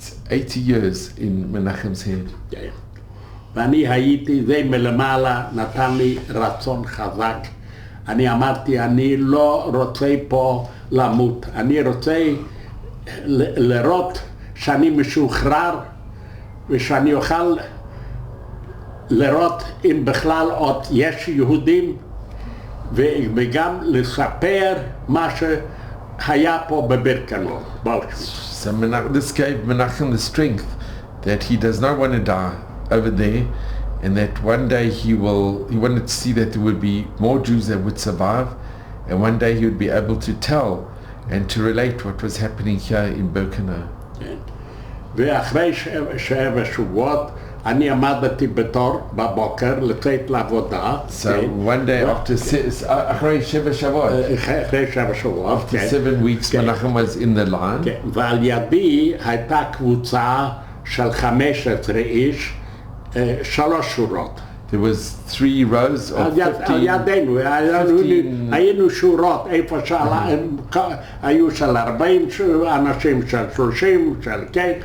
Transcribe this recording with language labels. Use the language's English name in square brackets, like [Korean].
[English] It's 80 years in Menachem's head. [Hebrew] ואני הייתי, זה מלמעלה נתן לי רצון חזק. אני אמרתי, אני לא רוצה פה למות, אני רוצה לראות שאני משוחרר ושאני אוכל לראות אם בכלל עוד יש יהודים וגם לספר מה שהיה פה בבירקנאו, באושוויץ. [English] So this gave Menachem the strength that he does not want to die over there, and that one day he wanted to see that there would be more Jews that would survive, and one day he would be able to tell and to relate what was happening here in Birkenau. [Hebrew] ואחרי 7 שבועות אני עמדתי בתור בבוקר לצאת לעבודה. So one day אחרי 7 שבועות, אחרי 7 שבועות, [English] after 7 weeks Menachem was in the line. [Hebrew] ועל ידי הייתה קבוצה של 15 איש, 3 שורות. [English] There was 3 rows of 15. [Hebrew] על ידינו, היינו שורות, איפה היו של 40 אנשים, של 30, של כן.